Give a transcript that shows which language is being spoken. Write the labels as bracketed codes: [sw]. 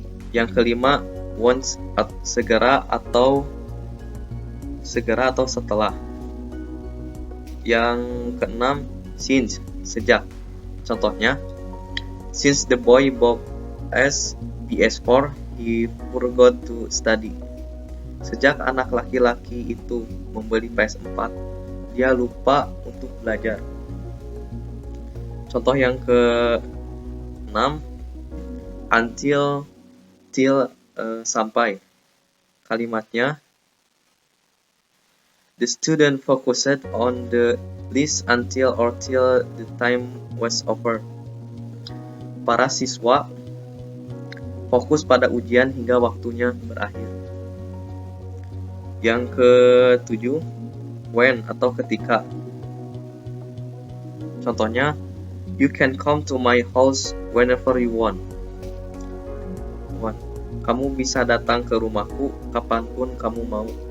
[id] Yang kelima, once, segera atau setelah. Yang keenam, since, sejak. Contohnya, [en] since the boy bought PS4, he forgot to study. [id] Sejak anak laki-laki itu membeli PS4, dia lupa untuk belajar. Contoh yang ke-6, until, till, sampai. Kalimatnya, [en] the student focused on the list until or till the time was over. [id] Para siswa fokus pada ujian hingga waktunya berakhir. Yang ke-7, when atau ketika. Contohnya, [en] you can come to my house whenever you want. [id] Kamu bisa datang ke rumahku kapanpun kamu mau.